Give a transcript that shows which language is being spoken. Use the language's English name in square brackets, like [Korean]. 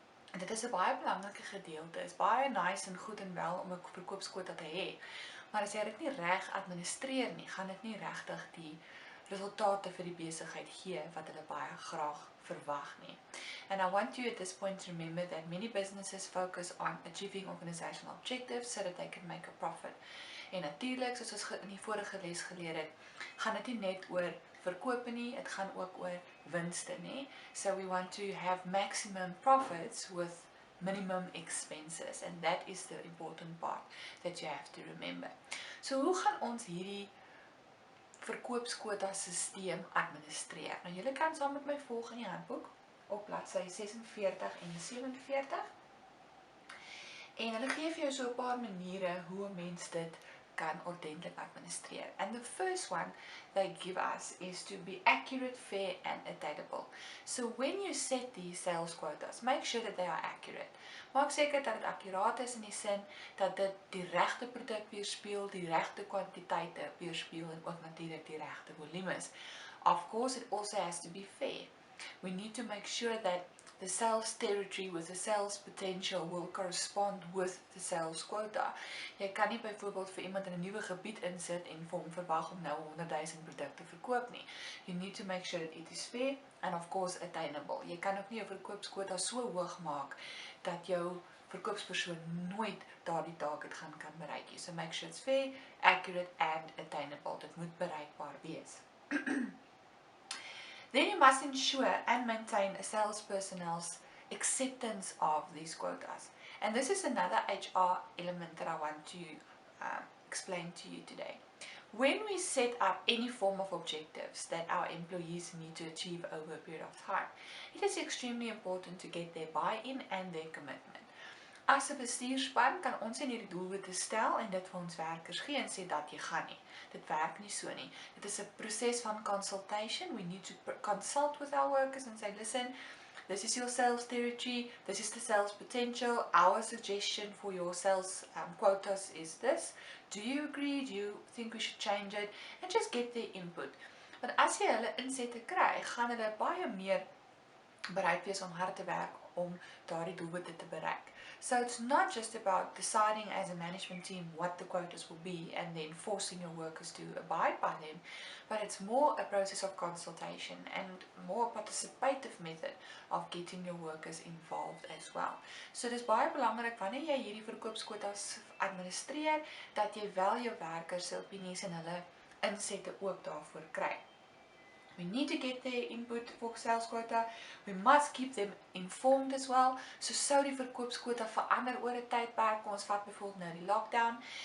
[Afrikaans] En dit is 'n baie belangrike gedeelte. Dit is baie nice en goed en wel om 'n verkoopskwota te hê. Maar as jy dit nie reg administreer nie, gaan dit nie regtig die resultate vir die besigheid gee wat hulle baie graag verwag nie. [English] And I want you at this point to remember that many businesses focus on achieving organizational objectives so that they can make a profit. [Afrikaans] En natuurlik, soos ons in die vorige les geleer het, gaan dit nie net oor verkope nie, dit gaan ook oor winste nie. [English] So we want to have maximum profits with minimum expenses and that is the important part that you have to remember. [Afrikaans] So hoe gaan ons hierdie verkoopskwota stelsel administreer? Nou julle kan saam met my volg in die handboek op bladsy 46 en 47. En hulle gee vir jou so 'n paar maniere hoe 'n mens dit kan ordentlik administreer. [English] And the first one they give us is to be accurate, fair and attainable. So when you set these sales quotas, make sure that they are accurate. [Afrikaans] Maak seker dat dit akkuraat is in die sin dat dit die regte produk weerspieël, die regte kwantiteite weerspieël en ook natuurlik die regte volumes. [English] Of course, it also has to be fair. We need to make sure that the sales territory with the sales potential will correspond with the sales quota. [Afrikaans] Jy kan nie byvoorbeeld vir iemand in 'n nuwe gebied insit en vir hom verwag om nou 100,000 produkte verkoop nie. [English] You need to make sure that it is fair and of course attainable. [Afrikaans] Jy kan ook nie 'n verkoopskwota so hoog maak dat jou verkoopspersoon nooit daardie target gaan kan bereik nie. [English] So make sure it's fair, accurate and attainable. [Afrikaans] Dit moet bereikbaar wees. [English] Then you must ensure and maintain a sales personnel's acceptance of these quotas. And this is another HR element that I want to explain to you today. When we set up any form of objectives that our employees need to achieve over a period of time, it is extremely important to get their buy-in and their commitment. [Afrikaans] As 'n bestuurspan kan ons nie hierdie doelwitte stel en dit vir ons werkers gee en sê dat jy gaan nie. Dit werk nie so nie. Dit is 'n proses van consultation. [English] We need to consult with our workers and say, listen, this is your sales territory, this is the sales potential, our suggestion for your sales quotas is this. Do you agree? Do you think we should change it? And just get their input. [Afrikaans] Want as jy hulle insette kry, gaan hulle baie meer bereid wees om hard te werk om daardie doelwitte te bereik. [English] So it's not just about deciding as a management team what the quotas will be and then forcing your workers to abide by them, but it's more a process of consultation and more a participative method of getting your workers involved as well. [Afrikaans] So dis baie belangrik wanneer jy hierdie verkoopskwotas administreer dat jy wel jou werkers se opinies en hulle insette ook daarvoor kry. [English] We need to get their input for sales quota. We must keep them informed as well. [Afrikaans] So sou die verkoopskwota verander oor 'n tydperk. Ons vat byvoorbeeld nou die lockdown.